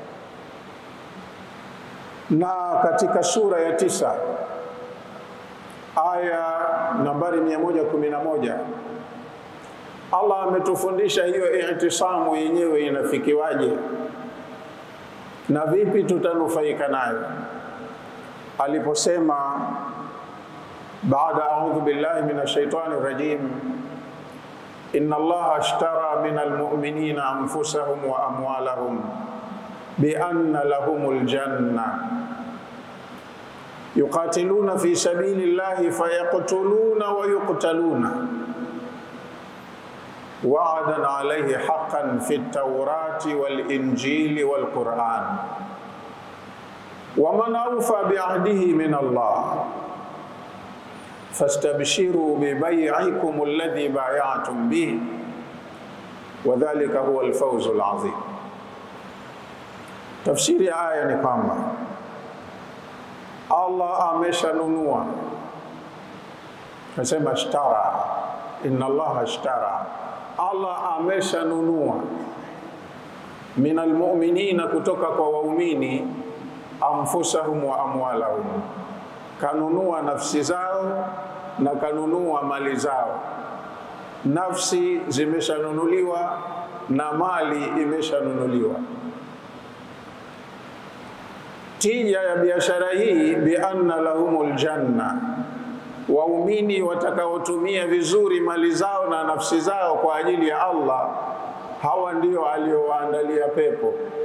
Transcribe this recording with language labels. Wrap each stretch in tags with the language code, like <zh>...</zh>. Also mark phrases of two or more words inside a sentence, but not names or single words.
<sw>Na katika sura ya 9 aya nambari 111 Allah ametufundisha hiyo i'tisamu yenyewe inafikiwaje na vipi tutanufaika nayo. Aliposema baada</sw> <ar>أعوذ بالله من الشيطان الرجيم إن الله اشترى من المؤمنين أنفسهم وأموالهم بأن لهم الجنة يقاتلون في سبيل الله فيقتلون ويقتلون وعدا عليه حقا في التوراة والإنجيل والقرآن ومن أوفى بعهده من الله فاستبشروا ببيعكم الذي بايعتم به وذلك هو الفوز العظيم.</ar> <sw>Tafsiri ya aya ni kwamba Allah ameshanunua, nasema ashtara,</sw> <ar>إن الله اشترى,</ar> <sw>Allah ameshanunua</sw> <ar>من المؤمنين,</ar> <sw>kutoka kwa waumini,</sw> <ar>أنفسهم وأموالهم,</ar> <sw>kanunua nafsi zao na kanunua mali zao. Nafsi zimeshanunuliwa na mali imeshanunuliwa. Tija ya biashara hii</sw> <ar>بأن لهم الجنة,</ar> <sw>waumini watakaotumia vizuri mali zao na nafsi zao kwa ajili ya Allah, hawa ndio aliowaandalia pepo.</sw>